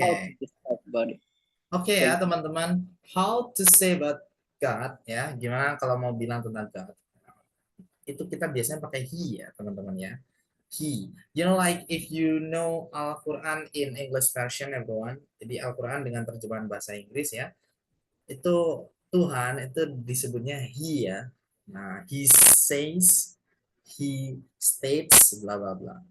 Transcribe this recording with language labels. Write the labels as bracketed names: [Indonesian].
[English] how to describe about it? [Indonesian] Oke ya [English] Thank you. [Indonesian] teman-teman. [English] How to say about God ya. [Indonesian] Gimana kalau mau bilang tentang God? Itu kita biasanya pakai he ya teman-teman ya. He. [English] You know, like if you know Al-Quran in English version, everyone. [Indonesian] Jadi Al-Quran dengan terjemahan bahasa Inggris ya. Itu Tuhan itu disebutnya He ya. [English] Nah, He says, He states, bla bla bla.